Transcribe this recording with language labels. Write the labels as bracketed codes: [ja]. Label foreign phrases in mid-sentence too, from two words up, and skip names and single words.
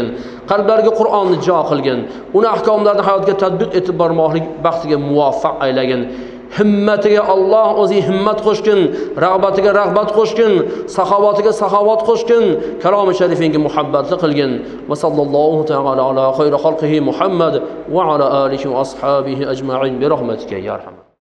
[uz] Qalblariga Qur'onni jo qilgin. Uni ahkomlarini hayotga tatbiq etib bormoqlik baxtiga muvaffaq aylagin. Himmatiga Alloh o'zi himmat qo'shgin, rag'batiga rag'bat qo'shgin, saxovatiga saxovat qo'shgin, kalomi sharifinga muhabbatli qilgin. [ar] وصلى الله تعالى على خير خلقه محمد وعلى آله وأصحابه أجمعين برحمتك يا أرحم.